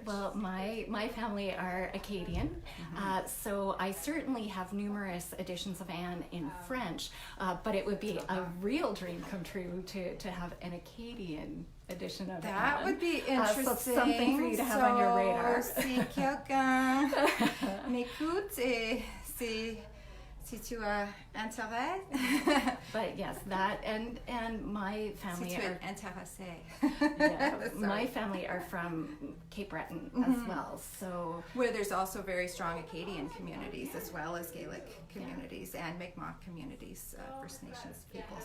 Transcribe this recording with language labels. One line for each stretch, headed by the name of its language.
English: Well, my family are Acadian, so I certainly have numerous editions of Anne in French, but it would be a real dream come true to have an Acadian edition of Anne. That would be interesting. So something for you to have on your radar.
French: Si quelqu'un m'écoute et si tu as intérêt.
English: But yes, that and my family
French: si tu
English: are
French: es intéressé.
English: Yeah, my family are from Cape Breton as well, so where there's also very strong Acadian communities as well as Gaelic communities and Mi'kmaq communities, First Nations people.